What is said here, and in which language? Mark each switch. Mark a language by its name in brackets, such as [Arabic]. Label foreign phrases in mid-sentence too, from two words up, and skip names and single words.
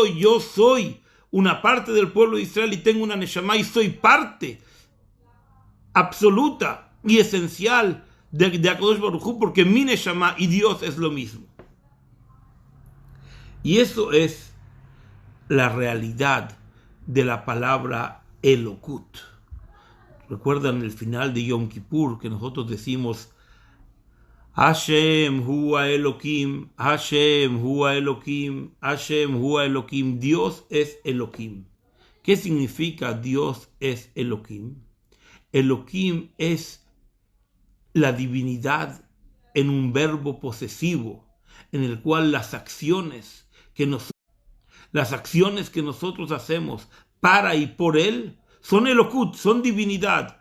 [Spanish] Yo soy una parte del pueblo de Israel y tengo una neshama y soy parte absoluta y esencial de [Hebrew] הקדוש ברוך הוא, [Spanish] porque mi neshama y Dios es lo mismo. Y eso es la realidad de la palabra Elokut. Recuerdan el final de Yom Kippur que nosotros decimos [Hebrew] השם הוא האלוקים, השם הוא האלוקים, השם הוא האלוקים. [Spanish] Dios es Elokim. ¿Qué significa Dios es Elokim? Elokim es la divinidad en un verbo posesivo, en el cual las acciones que nosotros hacemos para y por él son Elokut, son divinidad.